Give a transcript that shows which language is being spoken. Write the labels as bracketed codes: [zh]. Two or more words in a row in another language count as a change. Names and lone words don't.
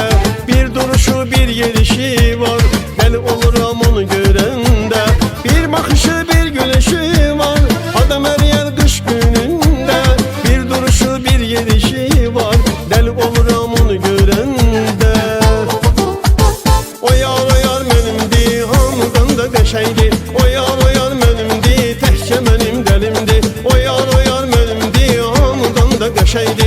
[tr] Bir duruşu bir gelişi var, deli olurum onu görende. Bir bakışı bir gülüşü var, adam her yer kış gününde. Bir duruşu bir gelişi var, deli olurum onu görende. [az] O yar menimdi, hamıdan da qəşəngdi. O yar menimdi, təkcə mənim dəlimdi. O yar menimdi, hamıdan da qəşəngdi.